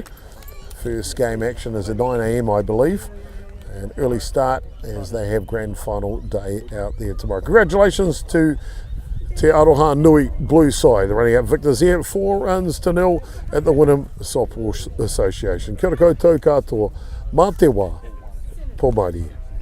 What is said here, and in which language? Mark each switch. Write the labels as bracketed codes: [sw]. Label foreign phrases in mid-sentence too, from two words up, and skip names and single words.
[en] First game action is at 9 a.m, I believe. An early start as they have grand final day out there tomorrow. Congratulations to Te Arohanui blue side. They're running out victors here, 4-0 at the Wynnum Softball Association. [mi] Kia ora koutou katoa, mā te wā, pō mauri.